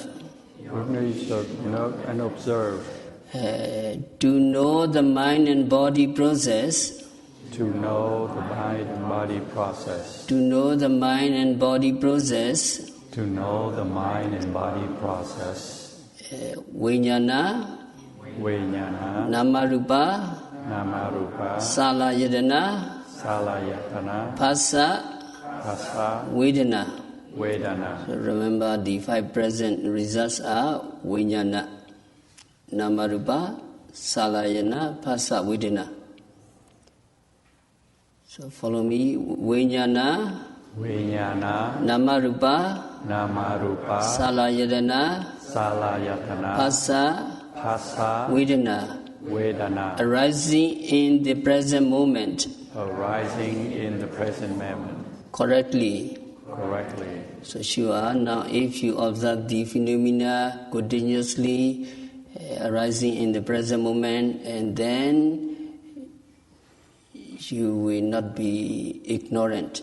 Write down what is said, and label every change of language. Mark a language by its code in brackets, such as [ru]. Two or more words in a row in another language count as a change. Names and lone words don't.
[en] Yogi should note and observe. To know the mind and body process. To know the mind and body process. To know the mind and body process. To know the mind and body process. [pi] Vijnana, nama-rupa, salayadana, phassa, vedana. [en] So remember, the 5 present results are [pi] vijnana, nama-rupa, salayana, phassa, vedana. [en] So follow me. [pi] Vijnana, nama-rupa, salayadana, phassa, vedana. [en] Arising in the present moment. Correctly. So sure, now if you observe the phenomena continuously arising in the present moment, and then you will not be ignorant.